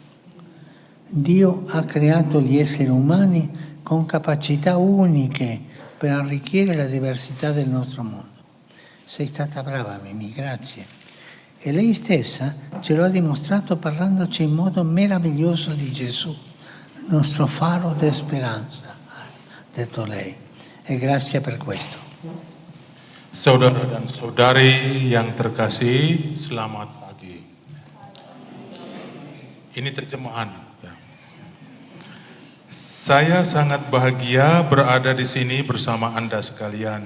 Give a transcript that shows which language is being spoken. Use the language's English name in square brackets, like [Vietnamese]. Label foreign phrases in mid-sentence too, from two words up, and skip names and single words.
[Italian] Dio ha creato gli esseri umani con capacità uniche per arricchire la diversità del nostro mondo. Sei stata brava, Mimi, grazie. E lei stessa ce lo ha dimostrato parlandoci in modo meraviglioso di Gesù, nostro faro di speranza, ha detto lei. E grazie per questo. [Indonesian] Saudara dan saudari yang terkasih, selamat pagi. Ini terjemahan. Ya. Saya sangat bahagia berada di sini bersama Anda sekalian.